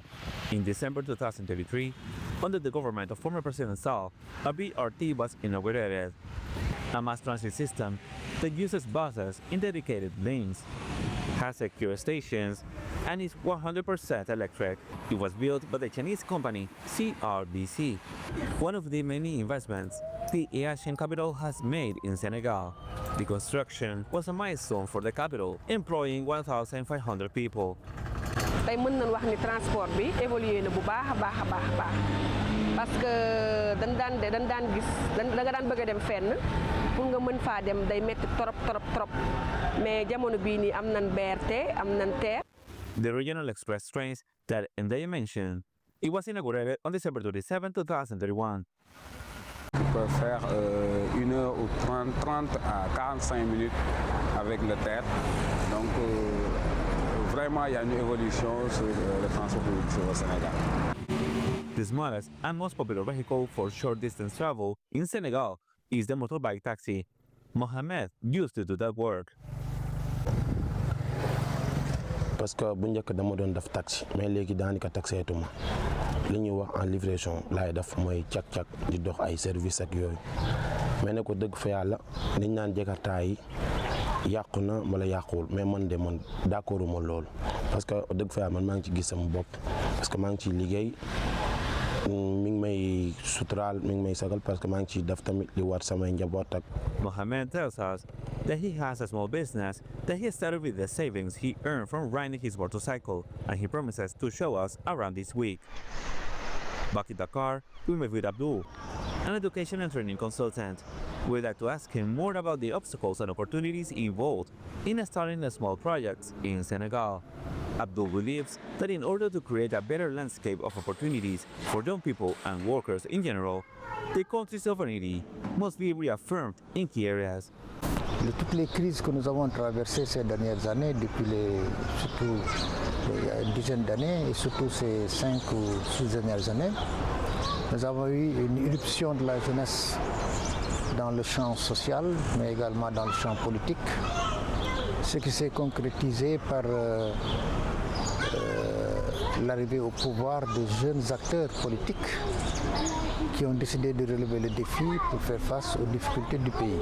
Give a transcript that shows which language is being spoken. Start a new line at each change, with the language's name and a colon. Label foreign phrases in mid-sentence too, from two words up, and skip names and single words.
English: In December 2023, under the government of former President Sall, a BRT was inaugurated, a mass transit system that uses buses in dedicated lanes, has secure stations, and is 100% electric. It was built by the Chinese company CRDC, one of the many investments the Asian capital has made in Senegal. The construction was a milestone for the capital, employing 1,500 people.
Wolof: tey mën nañ wax ni transport bi évolué na bu baax a baax
French: parce que
Wolof: dañ daan gis da nga daan bëgg a dem fenn pour nga mën faa dem day metti
French: trop mais
Wolof: jamono bii nii am nañ BRT am nañ TER.
English: The regional express trains that they mentioned, it was inaugurated on December 27, 2031.
French: On peut faire 1 heure ou 30 à 45 minutes avec le TER. Donc vraiment, il y a une évolution sur le transport public au Sénégal.
English: The smallest and most popular vehicle for short distance travel in Senegal is the motorbike taxi. Mohamed used to do that work.
French: Parce que
Wolof: bu njëkk dama doon def taxi mais léegi daanaka taxeetuma li ñuy wax
French: en livraison
Wolof: laay def mooy cak-cak di dox ay service ak yooyu mais ne ko dëgg fa yàlla liñ naan jakarta yi yàqu na wala yàquwul mais man d'accord uma loolu
French: parce que
Wolof: dëgg fa yàlla man maa ngi ci gis sama bopp
French: parce que
Wolof: maa ngi ciy liggéey mi ngi may suturaal mi ngi may sagal
French: parce que
Wolof: maa ngi ciy def tamit li war samay njaboot ak.
English: Mohamed tells us that he has a small business that he started with the savings he earned from riding his motorcycle, and he promises to show us around this week. Back in Dakar, we met with Abdul, an education and training consultant. We'd like to ask him more about the obstacles and opportunities involved in starting a small project in Senegal. Abdul believes that in order to create a better landscape of opportunities for young people and workers in general, the country's sovereignty must be reaffirmed in key areas.
French: Toutes les crises que nous avons traversées ces dernières années, surtout il y a une dizaine d'années et surtout ces 5 ou 6 dernières années, nous avons eu une irruption de la jeunesse dans le champ social, mais également dans le champ politique, ce qui s'est concrétisé par l'arrivée au pouvoir de jeunes acteurs politiques qui ont décidé de relever le défi pour faire face aux difficultés du pays.